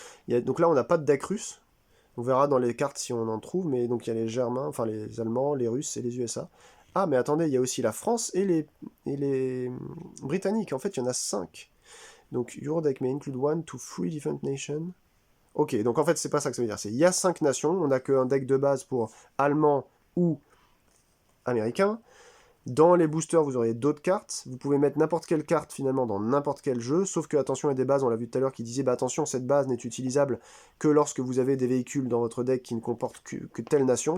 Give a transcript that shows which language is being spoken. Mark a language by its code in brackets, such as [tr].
[fr] Donc là, on n'a pas de deck russe. On verra dans les cartes si on en trouve, mais donc il y a les Germains, enfin les Allemands, les Russes et les USA. Ah, mais attendez, il y a aussi la France et les Britanniques. En fait, il y en a 5. [en] Donc, your deck may include 1 to 3 different nations. [fr] Ok, donc en fait, c'est pas ça que ça veut dire. Il y a 5 nations, on n'a qu'un deck de base pour Allemands ou Américains. Dans les boosters, vous aurez d'autres cartes. Vous pouvez mettre n'importe quelle carte finalement dans n'importe quel jeu, sauf que attention, il y a des bases, on l'a vu tout à l'heure, qui disaient attention, cette base n'est utilisable que lorsque vous avez des véhicules dans votre deck qui ne comportent que telle nation.